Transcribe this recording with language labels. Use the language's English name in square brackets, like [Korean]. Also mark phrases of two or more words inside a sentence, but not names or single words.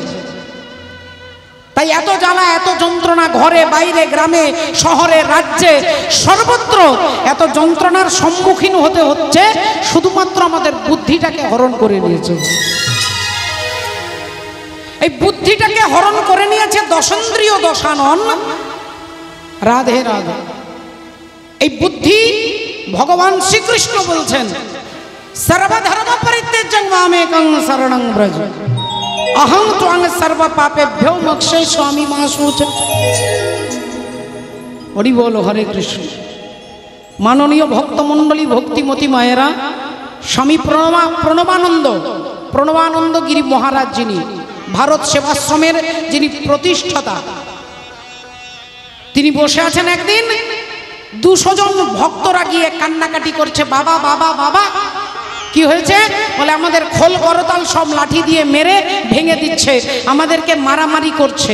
[Bangla] তাই এত জ্বালা, এত যন্ত্রণা, ঘরে বাইরে, গ্রামে শহরে, রাজ্যে, সর্বত্র এত যন্ত্রণার সম্মুখীন হতে হচ্ছে শুধুমাত্র আমাদের বুদ্ধিটাকে হরণ করে নিয়েছে। এই বুদ্ধিটাকে হরণ করে নিয়েছে দশেন্দ্রিয় দশানন। রাধে রাধে। এই বুদ্ধি ভগবান শ্রীকৃষ্ণ বলছেন [Sanskrit] সর্বধর্ম পরিত্যাজ্যং মামেকং শরণং ব্রজ अहं त्वां सर्व पापेभ्यो मोक्षयिष्यामि मा शुच। [Bangla] হরি বোল হরে কৃষ্ণ। মাননীয় ভক্তমণ্ডলী ভক্তিমতী মায়েরা স্বামী প্রণবানন্দ গিরি মহারাজ যিনি ভারত সেবাশ্রমের যিনি প্রতিষ্ঠাতা, তিনি বসে आছেন। একদিন 200 জন ভক্তরা গিয়ে কান্নাকাটি করছে, বাবা বাবা বাবা। কি হয়েছে? বলে আমাদের খোল করতাল সব লাঠি দিয়ে মেরে ভেঙে দিচ্ছে, আমাদেরকে মারামারি করছে।